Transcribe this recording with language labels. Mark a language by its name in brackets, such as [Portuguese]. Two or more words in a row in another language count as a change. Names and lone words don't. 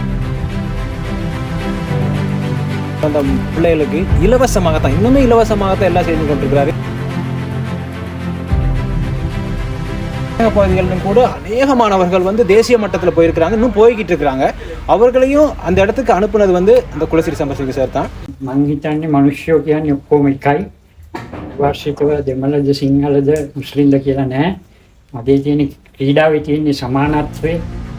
[Tamil] அந்த பிள்ளைகளுக்கு இலவசமாகத்தான், இன்னுமே இலவசமாகத்தான் எல்லாம் செய்து கொண்டிருக்கிறாரு. பகுதிகளிலும் கூட அநேக மாணவர்கள் வந்து தேசிய மட்டத்தில் போயிருக்கிறாங்க, இன்னும் போய்கிட்டு இருக்கிறாங்க. அவர்களையும் அந்த இடத்துக்கு அனுப்புனது வந்து அந்த குலசிரி சமரசிங்க சார் தான். [Sinhala] මංහිතන්නේ මනුෂ්‍යෝ කියන්නේ ඔක්කොම එකයි. වාර්ෂිකව දෙමළද සිංහලද මුස්ලිම්ද කියලා නැහැ. අදේ තියෙන ක්‍රීඩාවේ තියෙන සමානත්වය